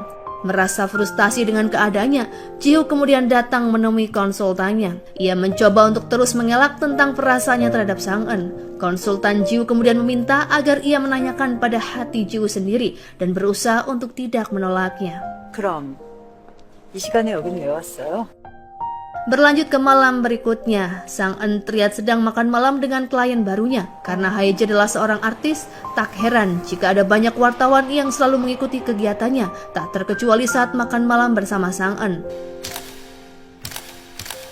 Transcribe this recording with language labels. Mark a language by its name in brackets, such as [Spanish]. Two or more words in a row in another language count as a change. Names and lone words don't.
[Indonesian] Merasa frustasi dengan keadaannya, Ji-hoo kemudian datang menemui konsultannya. Ia mencoba untuk terus mengelak tentang perasaannya terhadap Sang-eun. Konsultan Ji-hoo kemudian meminta agar ia menanyakan pada hati Ji-hoo sendiri dan berusaha untuk tidak menolaknya. [Korean] 그럼 이 시간에 여긴 왜 왔어요? [Indonesian] Berlanjut ke malam berikutnya, Sang-eun terlihat sedang makan malam dengan klien barunya. Karena Hae-jin adalah seorang artis, tak heran jika ada banyak wartawan yang selalu mengikuti kegiatannya, tak terkecuali saat makan malam bersama Sang-eun.